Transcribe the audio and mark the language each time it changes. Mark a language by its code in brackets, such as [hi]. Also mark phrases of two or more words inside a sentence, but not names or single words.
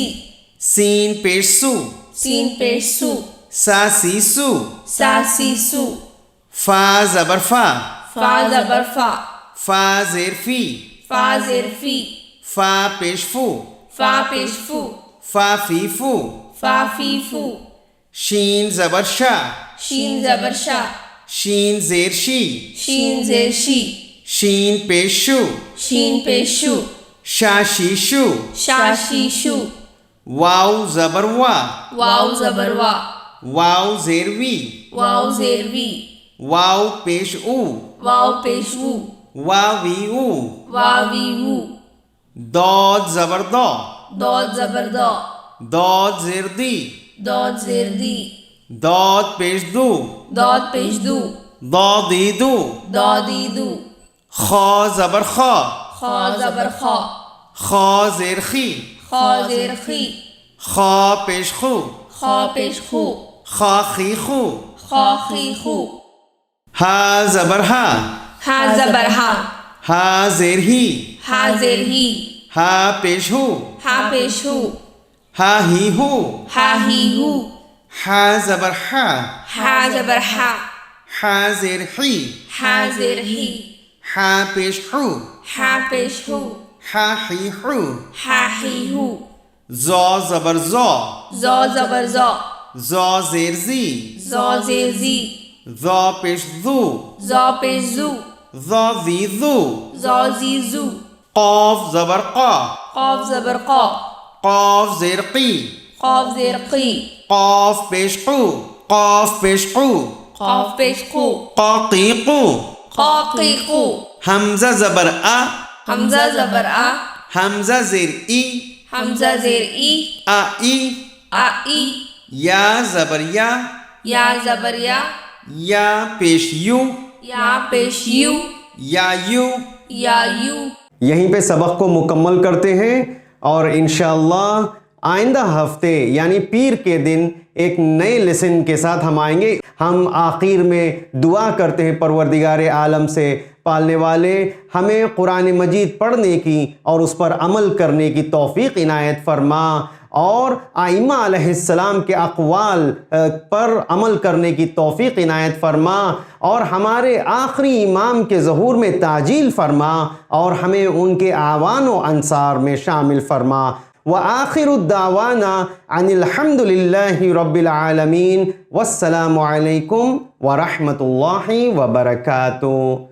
[ur] سین پیش سو، سین پیش سو، سا سی سو، سا سی سو، فا زبر فا، فا زبر فا، فا زیر فی، فا زیر فی، فا پیش فو، فا پیش فو، فا فی فو، فا فی فو، شین زبر شا، شین زبر شا، شین زیر شی، شین زیر شی، شین پیش شو، شین پیش شو، شا شی شو، شا شی شو، واو زبر وا، واو زبر وا، واو زیر وی، واو زیر وی، واو پیش او، واو پیش وو، واوی او، واوی وو، داد زبر دا، داد زبر دا، داد زیر دی، داد زیر دی، داد پیش دو، داد پیش دو، دادی دو، دادی دو، خا زبر خا، خا زبر خا، خا زیر خی، خا زیر خی، خا پیش خو، خا پیش خو، خا خی خو، خا خی خو، ہا زبر ہا، ہا زبر ہا، ہا زیر ہی، ہا زیر ہی، ہا پیش ہو، ہا پیش ہو، ہا ہی ہو، ہا ہی ہو، ہا زبر ہا، ہا زبر ہا، ہا زیر ہی، ہا زیر ہی، ہا پیش ہو، ہا پیش ہو، ہا ہی ہو، ہا ہی ہو، زو زبر زو، زو زبر زو، زو زیر زی، زو زیر زی، زو پیش زو، زو پیش زو، زو زی زو، زو زی زو، قاف زبر قا، قاف زبر قا، قاف زیر قی، قاف زیر قی، قاف پیش قو، قاف پیش قو، قاف پیش قو، قا قی قو، قا قی قو، حمزہ زبر آ، حمزہ زبر آ، حمزہ زیر ای، حمزہ زیر ای، آ ای، آ ای، یا زبر یا، یا زبر یا، یا پیش یو، یا پیش یو، یا یو. یا یو. یہیں پہ سبق کو مکمل کرتے ہیں اور انشاءاللہ آئندہ ہفتے یعنی پیر کے دن ایک نئے لیسن کے ساتھ ہم آئیں گے. ہم آخر میں دعا کرتے ہیں پروردگار عالم سے، پالنے والے ہمیں قرآن مجید پڑھنے کی اور اس پر عمل کرنے کی توفیق عنایت فرما، اور ائمہ [ar] علیہ السلام [ur] کے اقوال پر عمل کرنے کی توفیق عنایت فرما، اور ہمارے آخری امام کے ظہور میں تعجیل فرما، اور ہمیں ان کے اعوان و انصار میں شامل فرما. [ar] وآخر الدعوانا ان الحمد للہ رب العالمین، والسلام علیکم ورحمۃ اللہ وبرکاتہ.